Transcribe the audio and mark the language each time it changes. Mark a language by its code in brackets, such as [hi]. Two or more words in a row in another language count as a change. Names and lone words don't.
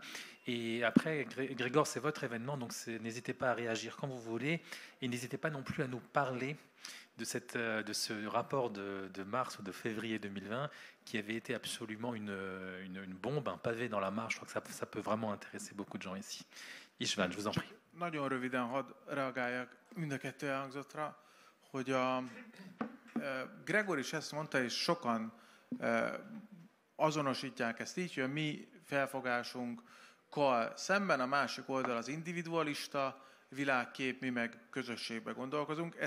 [fr] Et après, Grégor, c'est votre événement, donc n'hésitez pas à réagir quand vous voulez. Et n'hésitez pas non plus à nous parler de ce rapport de mars ou de février 2020 qui avait été absolument une bombe, un pavé dans la mare. Je crois que ça peut vraiment intéresser beaucoup de gens ici. István, je vous en prie. [hu] Nagyon röviden hadd reagáljak mind a kettő elhangzottra, hogy Gregor is ezt mondta, és sokan azonosítják ezt így, hogy a mi felfogásunkkal szemben a másik oldal az individualista világkép, mi meg közösségbe gondolkozunk.